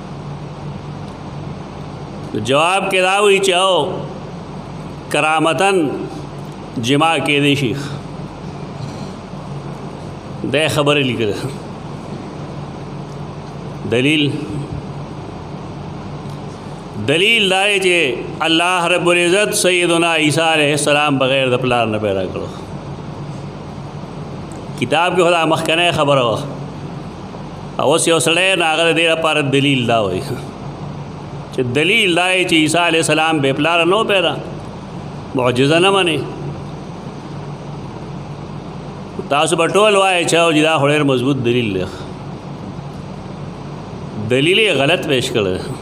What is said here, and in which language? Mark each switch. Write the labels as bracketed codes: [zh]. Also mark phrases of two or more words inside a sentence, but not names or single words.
[ps] جواب کې دا وایي چې او کرامتاً جماع کېدی شي. دا خبره لیکله دلیل دا دی چې [ar] الله رب العزت سیدنا [ps] عیسیٰ [ar] علیہ السلام [ps] بغیر د پلار نه پیدا کړو. کتاب کې خدا مخکنه خبره وه، او اوس یو سړی نو هغه د دې لپاره دلیل دا وایي چې دلیل دا دی چې عیسیٰ [ar] علیہ السلام [ps] بې پلاره نه پیدا، معجزه نه منې. تاسو به ټول وایئ چې دا خو ډېر مضبوط دلیل دی، دلیل یې غلط پیش کړی.